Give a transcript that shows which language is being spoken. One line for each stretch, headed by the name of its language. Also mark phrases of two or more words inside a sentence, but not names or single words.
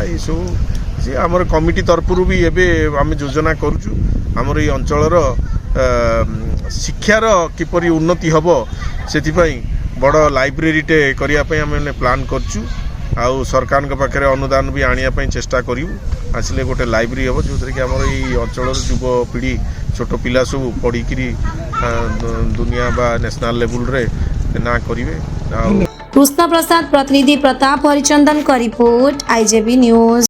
Odia: ଏଇସବୁ ଯେ ଆମର କମିଟି ତରଫରୁ ବି ଏବେ ଆମେ ଯୋଜନା କରୁଛୁ ଆମର ଏଇ ଅଞ୍ଚଳର ଶିକ୍ଷାର କିପରି ଉନ୍ନତି ହେବ ସେଥିପାଇଁ ବଡ଼ ଲାଇବ୍ରେରୀଟେ କରିବା ପାଇଁ ଆମେ ପ୍ଲାନ୍ କରିଛୁ। ଆଉ ସରକାରଙ୍କ ପାଖରେ ଅନୁଦାନ ବି ଆଣିବା ପାଇଁ ଚେଷ୍ଟା କରିବୁ। ଆସିଲେ ଗୋଟେ ଲାଇବ୍ରେରୀ ହେବ ଯେଉଁଥିରେ କି ଆମର ଏଇ ଅଞ୍ଚଳର ଯୁବପିଢ଼ି ଛୋଟ ପିଲା ସବୁ ପଢ଼ିକିରି ଦୁନିଆ ବା ନ୍ୟାସନାଲ୍ ଲେବୁଲରେ ନାଁ କରିବେ। ଆଉ
Hindi: कृष्ण प्रसाद प्रतिनिधि प्रताप हरिचंदन का रिपोर्ट, IJB न्यूज।